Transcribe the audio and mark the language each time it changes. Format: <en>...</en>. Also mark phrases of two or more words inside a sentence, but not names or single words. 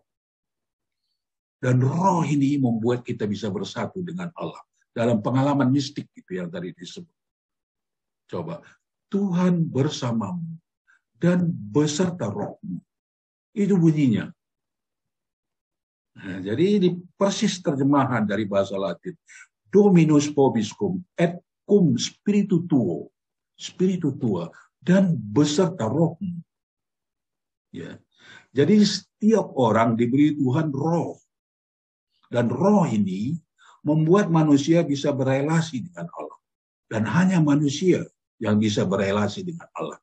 <id>Dan roh ini membuat kita bisa bersatu dengan Allah. Dalam pengalaman mistik itu yang tadi disebut. Coba, Tuhan bersamamu dan beserta rohmu. Itu bunyinya. Nah, jadi ini persis terjemahan dari bahasa Latin.</id> <la>Dominus vobiscum et cum spiritu tuo. Spiritu tua.</la> <id>Dan beserta rohmu. Ya. Jadi setiap orang diberi Tuhan roh. Dan roh ini membuat manusia bisa berelasi dengan Allah. Dan hanya manusia yang bisa berelasi dengan Allah.</id>